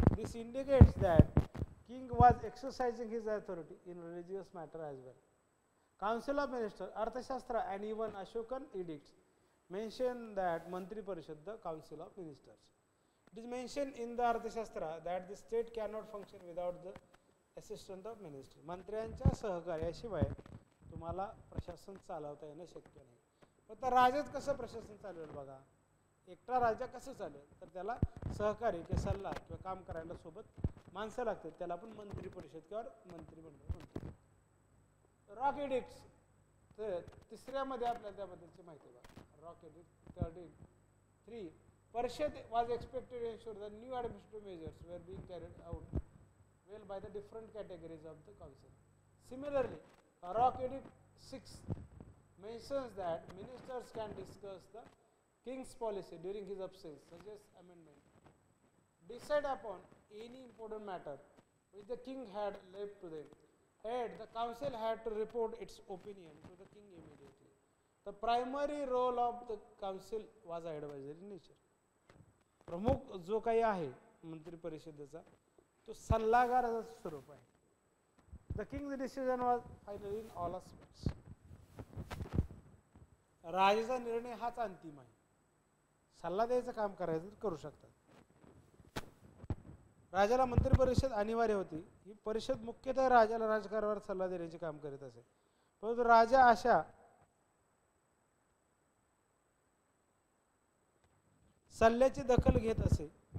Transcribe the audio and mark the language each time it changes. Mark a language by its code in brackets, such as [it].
[en] This indicates that king was exercising his authority in religious matter as well. Council of Ministers, Arthashastra and even Ashokan edicts mention that Mantri Parishad, the Council of Ministers. It is mentioned in the Arthashastra that the state cannot function without the assistance of ministers. [mr] मंत्र्यांच्या सहकार्याशिवाय तुम्हाला प्रशासन चालवता येणं शक्य नाही. पण राजाच कसं प्रशासन चालवेल बघा. एकटा राजा कसं चालेल, तर त्याला सहकारी किंवा सल्ला किंवा काम करायला सोबत माणसं लागतात. त्याला आपण मंत्री परिषद किंवा मंत्रिमंडळ म्हणतो. रॉक एडिक्ट्स तर तिसऱ्यामध्ये आपल्याला त्याबद्दलची माहिती बघा. [en] Rock edict 13 parishad was expected to ensure that new administrative measures were being carried out well by the different categories of the council. Similarly, Rock Edict 6 mentions that ministers can discuss the king's policy during his absence, such as amendment, decide upon any important matter which the king had left to them. And the council had to report its opinion to the king immediately. The primary role of the council was advisory in nature. [mr] प्रमुख जो काही आहे मंत्री परिषदेचा तो सल्लागाराचं स्वरूप आहे. [en] The king's decision was final in all aspects. [mr] राजाचा निर्णय हाच अंतिम आहे. सल्ला द्यायचं काम करायचं करू शकतात. राजाला मंत्री परिषद अनिवार्य होती. ही परिषद मुख्यतः राजाला राजकारणावर सल्ला देण्याचे काम करीत असे. परंतु राजा अशा सल्ल्याची दखल घेत असे.